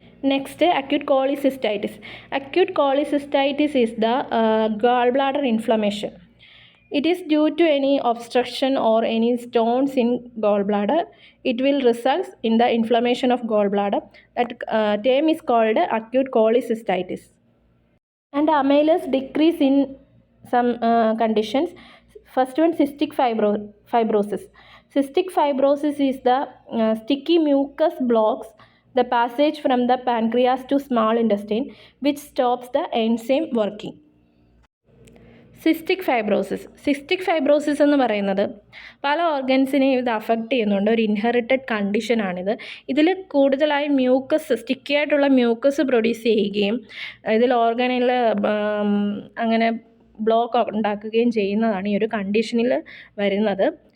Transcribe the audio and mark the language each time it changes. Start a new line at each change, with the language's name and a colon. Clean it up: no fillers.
English: Next acute cholecystitis. Acute cholecystitis is the gallbladder inflammation. It is due to any obstruction or any stones in gallbladder. It will result in the inflammation of gallbladder. That term is called acute cholecystitis. And amylase decrease in some conditions. First one, cystic fibrosis. Cystic fibrosis is the sticky mucus blocks the passage from the pancreas to small intestine, which stops the enzyme working.
Malayalam: Cystic fibrosis എന്ന് പറയുന്നത് പല ഓർഗൻസിനെയും ഇത് affect ചെയ്യുന്നുണ്ട്. ഒരു inherited കണ്ടീഷനാണിത്. ഇതിൽ കൂടുതലായി sticky ആയിട്ടുള്ള mucus produce ചെയ്യുകയും ഇതിൽ ഓർഗനിൽ അങ്ങനെ ബ്ലോക്ക് ഉണ്ടാക്കുകയും ചെയ്യുന്നതാണ് ഈ ഒരു കണ്ടീഷനിൽ വരുന്നത്.